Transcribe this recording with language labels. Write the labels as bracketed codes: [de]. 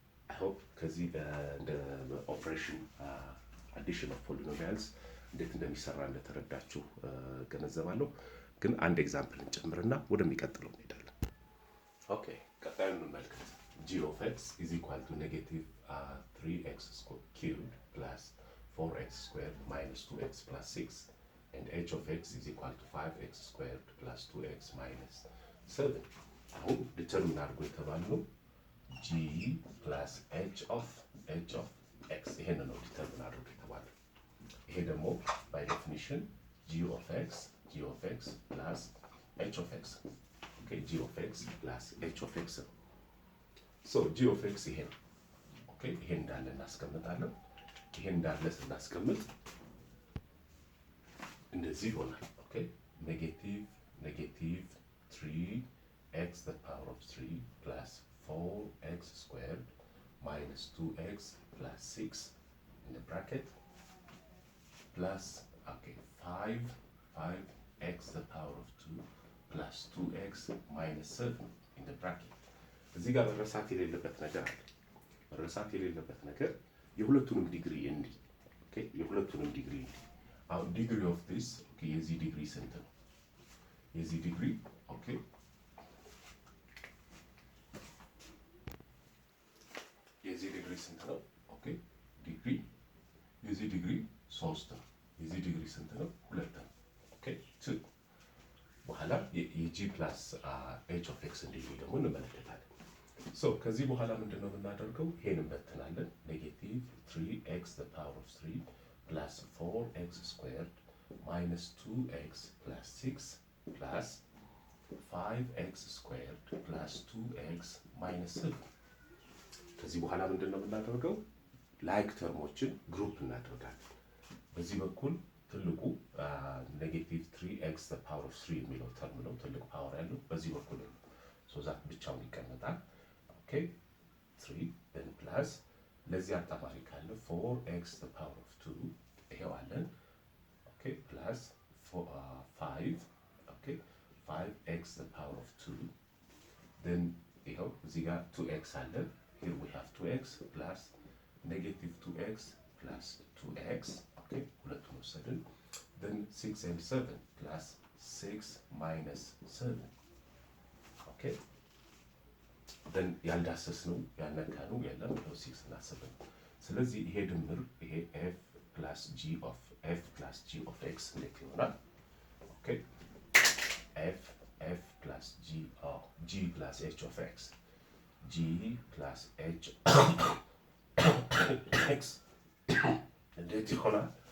[en] አይ ሆፕ [am] ከዚህ እንደ ኦፕሬሽን አዲሽን ኦፍ ፖሊኖሚያልስ እንዴት እንደሚሰራ እንደተረዳችሁ ገነዘባለሁ። ግን አንድ ኤግዛምፕል እንጨምርና ወደሚቀጥለው እንሄዳለን። ኦኬ ቀጣዩን እንመልከት። [en] g of x is equal to negative 3x cubed plus 4x squared minus 2x plus 6 and h of x is equal to 5x squared plus 2x minus 7. [am] አሁን ዲተርሚን አድርጎ የተባለው g plus h of x ይሄን ነው ዲተርሚን አድርጎ የተባለው። ይሄ ደግሞ [en] by definition g of x plus h of x. okay g of x plus h of x. so g of x [am] ይሄ ነው። ኦኬ ይሄ እንዳለ እናስቀምጣለን። ይሄ እንዳለ ስናስቀምጥ እንደዚህ ይሆናል። [en] ኦኬ ኔጌቲቭ 3x the power of 3 plus 4x squared minus 2x plus 6 in the bracket plus 5x the power of 2 plus 2x minus 7 in the bracket. [am] እዚህ ጋር መረሳት የሌለበት ነገር አለ። መረሳት የሌለበት ነገር የሁለቱንም ዲግሪ እንዲ ኦኬ የሁለቱንም ዲግሪ እንዲ አሁን ዲግሪ ኦፍ ዲስ ኦኬ የዚህ ዲግሪ ስንት ነው? የዚህ ዲግሪ ኦኬ የዚህ ዲግሪ ስንት ነው? ኦኬ ዲግሪ የዚህ ዲግሪ 3 ነው። የዚህ ዲግሪ ስንት ነው? 2 ነው። ኦኬ 2 በኋላ የጂ ፕላስ ኤች ኦፍ ኤክስ ዲግሪ ደግሞ እንመለከታለን። ሶ ከዚህ በኋላ ምንድነው የምናደርገው? ይሄን እንበትናለን። [en] ኔጌቲቭ 3x the power of 3 plus 4x squared minus 2x plus 6 plus 5x squared plus 2x minus 7. [am] ከዚህ በኋላ ምንድነው የምናደርገው? ላይክ ተርሞችን ግሩፕ እናደርጋለን። በዚህ በኩል ትልቁ ኔጌቲቭ 3x the power of 3 የሚለው ተርም ነው። ትልቅ ፓወር ያለው በዚህ በኩል ነው። ሶ ዛት ብቻውን ይቀመጣል። ኦኬ 3 [en] then plus [am] ለዚህ አጣማሪ ካለ 4x the power of 2 ይሄው አለን። ኦኬ ፕላስ 5 ኦኬ 5x the power of 2 then ይሄው እዚህ ጋር 2x አለን። [en] here we have 2x plus negative 2x plus 2x [am] ኦኬ ሁለቱን ወሰድን። [en] then 6 and 7 plus 6 minus 7 [am] ኦኬ then ያልዳሰስነው ያልነካነው የለም 6 እና 7። ስለዚህ ይሄ ድምር ይሄ f plus g of x እንዴት ይሆናል? ኦኬ f plus g plus h of x g plus h x እንዴት ይሆናል?